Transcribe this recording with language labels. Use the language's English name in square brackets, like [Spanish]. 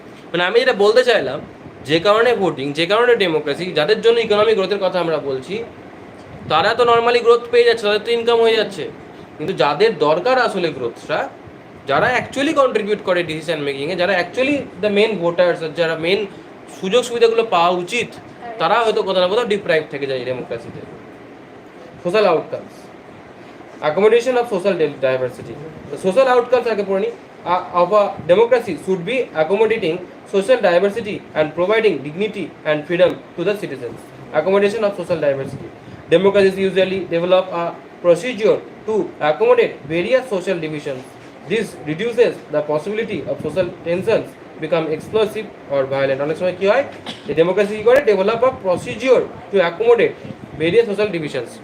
[Bangla] মানে আমি যেটা বলতে চাইলাম, যে কারণে ভোটিং, যে কারণে ডেমোক্রেসি, যাদের জন্য ইকোনমিক গ্রোথের কথা আমরা বলছি, তারা তো নর্মালি গ্রোথ পেয়ে যাচ্ছে, তাদের তো ইনকাম হয়ে যাচ্ছে। কিন্তু যাদের দরকার আসলে গ্রোথটা, যারা অ্যাকচুয়ালি কন্ট্রিবিউট করে ডিসিশন মেকিংয়ে, যারা অ্যাকচুয়ালি [English] the main voters, [Bangla] যারা মেন সুযোগ সুবিধাগুলো পাওয়া উচিত, তারা হয়তো কোথাও না কোথাও ডিপ্রাইভ থেকে যায় ডেমোক্রেসিতে। [English] Social outcomes, accommodation of social diversity. The social outcomes of a democracy should be accommodating social diversity and providing dignity and freedom to the citizens. Accommodation of social diversity. Democracies usually develop a procedure to accommodate various social divisions. This reduces the possibility of social tensions become explosive or violent. [Bangla] অনেক সময় কি হয়, এই democracy কি করে, [English] Develop a procedure to accommodate various social divisions.